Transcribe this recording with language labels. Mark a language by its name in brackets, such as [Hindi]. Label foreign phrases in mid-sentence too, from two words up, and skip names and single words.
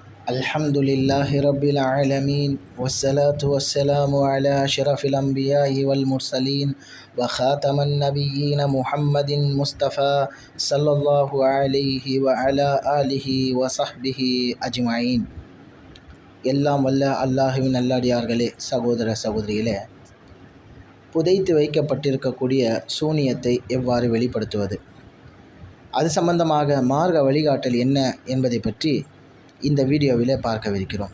[Arabic] الحمد لله رب العالمين والصلاة والسلام على أشرف الأنبياء والمرسلين وخاتم النبيين محمد مصطفى صلى الله عليه وعلى آله وصحبه أجمعين. [Tamil] எல்லாம் வல்ல அல்லாஹுவின் நல்லடியார்களே, சகோதர சகோதரிகளே, புதைத்து வைக்கப்பட்டிருக்கக்கூடிய சூனியத்தை எவ்வாறு வெளிப்படுத்துவது, அது சம்பந்தமாக மார்க்க வழிகாட்டல் என்ன என்பதை பற்றி இந்த வீடியோவில் பார்க்கவிருக்கிறோம்.